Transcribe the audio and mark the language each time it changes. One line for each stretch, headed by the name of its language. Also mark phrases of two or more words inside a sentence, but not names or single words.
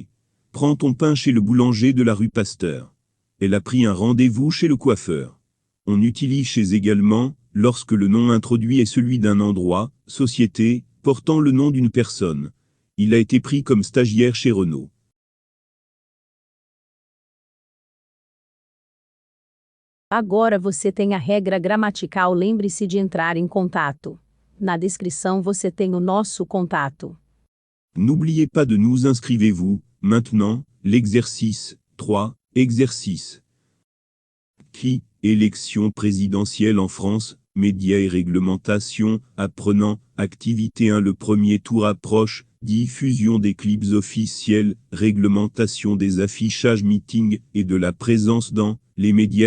French: Prends ton pain chez le boulanger de la rue Pasteur. Elle a pris un rendez-vous chez le coiffeur. On utilise chez également, lorsque le nom introduit est celui d'un endroit, société, portant le nom d'une personne. Il a été pris comme stagiaire chez Renault.
Portuguese: Agora você tem a regra gramatical, lembre-se de entrar em contato. Na descrição você tem o nosso contato.
French: N'oubliez pas de nous inscrivez-vous. Maintenant, l'exercice 3. Exercice. Qui, élection présidentielle en France, médias et réglementation, apprenant, activité 1. Le premier tour approche, diffusion des clips officiels, réglementation des affichages meetings et de la présence dans les médias.